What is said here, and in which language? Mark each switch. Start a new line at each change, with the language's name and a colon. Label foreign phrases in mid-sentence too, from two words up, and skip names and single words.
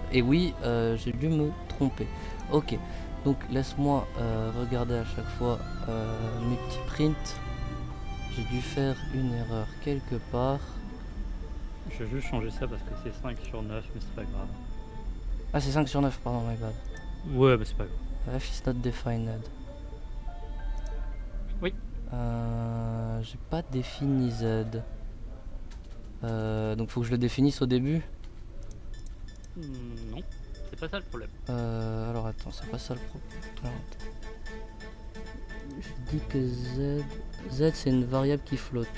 French: Et oui, j'ai dû me tromper. Ok, donc laisse-moi regarder à chaque fois mes petits prints. J'ai dû faire une erreur quelque part. Je vais juste changer ça parce que c'est 5 sur 9, mais c'est pas grave. Ah c'est 5 sur 9, pardon,
English: my bad.
French: Ouais, mais c'est pas grave.
English: F is not defined.
French: Oui. J'ai pas défini Z. Donc faut que je le définisse au début. Non, c'est pas ça le problème. Alors attends, c'est pas ça le problème. Je dis que Z c'est une variable qui flotte.